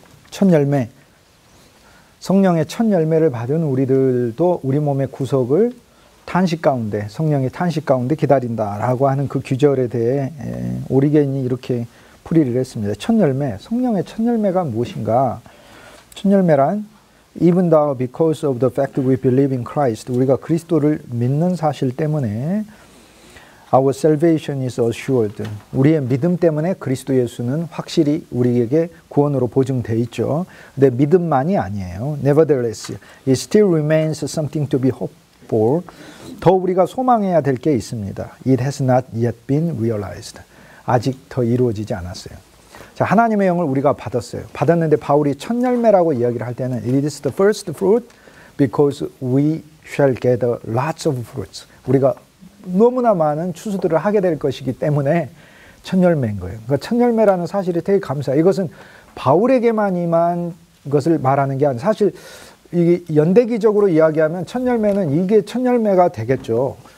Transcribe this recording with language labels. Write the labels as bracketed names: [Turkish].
[Korean] 첫 열매, 성령의 첫 열매를 받은 우리들도 우리 몸의 구속을 탄식 가운데, 성령의 탄식 가운데 기다린다라고 하는 그 규절에 대해 오리겐이 이렇게 풀이를 했습니다. 첫 열매, 성령의 첫 열매가 무엇인가? 첫 열매란 [English] Even though because of the fact we believe in Christ, [Korean] 우리가 그리스도를 믿는 사실 때문에 [English] our salvation is assured. [Korean] 우리의 믿음 때문에 그리스도 예수는 확실히 우리에게 구원으로 보증되어 있죠. 근데 믿음만이 아니에요. [English] Nevertheless, it still remains something to be hoped for. [Korean] 더 우리가 소망해야 될 게 있습니다. [English] It has not yet been realized. [Korean] 아직 더 이루어지지 않았어요. 자, 하나님의 영을 우리가 받았어요. 받았는데 바울이 첫 열매라고 이야기를 할 때는 [English] It is the first fruit because we shall gather lots of fruits. [Korean] 우리가 너무나 많은 추수들을 하게 될 것이기 때문에 첫 열매인 거예요. 그러니까 첫 열매라는 사실이 되게 감사해요. 이것은 바울에게만 임한 것을 말하는 게 아니라 사실 이게 연대기적으로 이야기하면 첫 열매는 이게 첫 열매가 되겠죠.